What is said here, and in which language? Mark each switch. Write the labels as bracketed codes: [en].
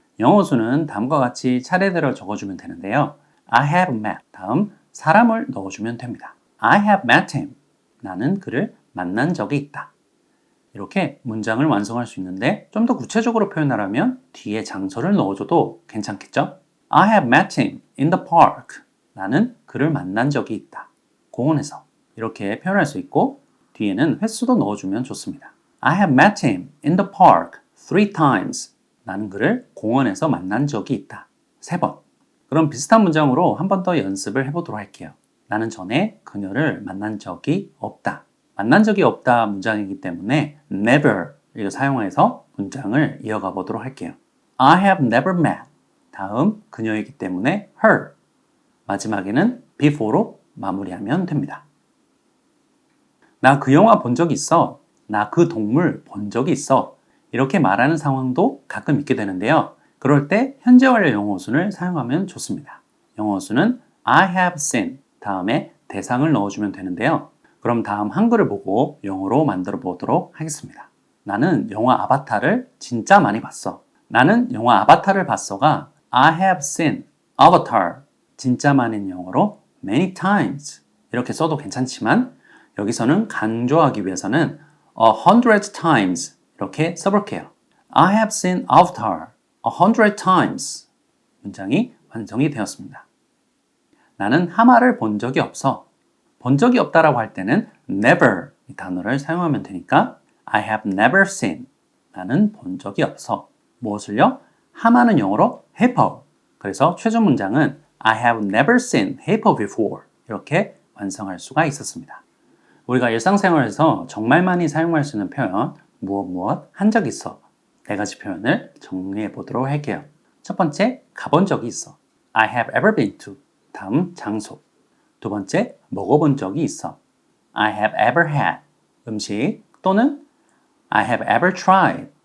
[ko] 영어 수는 다음과 같이 차례대로 적어주면 되는데요. [en] I have met [ko] 다음 사람을 넣어주면 됩니다. [en] I have met him [ko] 나는 그를 만난 적이 있다. 이렇게 문장을 완성할 수 있는데 좀 더 구체적으로 표현하려면 뒤에 장소를 넣어줘도 괜찮겠죠? [en] I have met him in the park [ko] 나는 그를 만난 적이 있다. 공원에서 이렇게 표현할 수 있고 뒤에는 횟수도 넣어주면 좋습니다. [en] I have met him in the park 3 times. [ko] 나는 그를 공원에서 만난 적이 있다. 3번. 그럼 비슷한 문장으로 한 번 더 연습을 해보도록 할게요. 나는 전에 그녀를 만난 적이 없다. 만난 적이 없다 문장이기 때문에 never 이거 사용해서 문장을 이어가 보도록 할게요. [en] I have never met. [ko] 다음 그녀이기 때문에 her. 마지막에는 before로 마무리하면 됩니다. 나 그 영화 본 적 있어. 나 그 동물 본 적이 있어. 이렇게 말하는 상황도 가끔 있게 되는데요. 그럴 때 현재 완료 영어 수를 사용하면 좋습니다. 영어 수는 [en] I have seen [ko] 다음에 대상을 넣어주면 되는데요. 그럼 다음 한글을 보고 영어로 만들어 보도록 하겠습니다. 나는 영화 아바타를 진짜 많이 봤어. 나는 영화 아바타를 봤어가 [en] I have seen Avatar [ko] 진짜 많은 영어로 [en] many times [ko] 이렇게 써도 괜찮지만 여기서는 강조하기 위해서는 [en] 100 times [ko] 이렇게 써볼게요. [en] I have seen Avatar 100 times. [ko] 문장이 완성이 되었습니다. 나는 하마를 본 적이 없어. 본 적이 없다라고 할 때는 never 이 단어를 사용하면 되니까 [en] I have never seen. [ko] 나는 본 적이 없어. 무엇을요? 하마는 영어로 hippo. 그래서 최종 문장은 [en] I have never seen hippo before. [ko] 이렇게 완성할 수가 있었습니다. 우리가 일상생활에서 정말 많이 사용할 수 있는 표현 무엇 한 적 있어 네 가지 표현을 정리해 보도록 할게요. 첫 번째, 가본 적이 있어. [en] I have ever been to. [ko] 다음, 장소. 두 번째, 먹어본 적이 있어. [en] I have ever had. [ko] 음식 또는 [en] I have ever tried.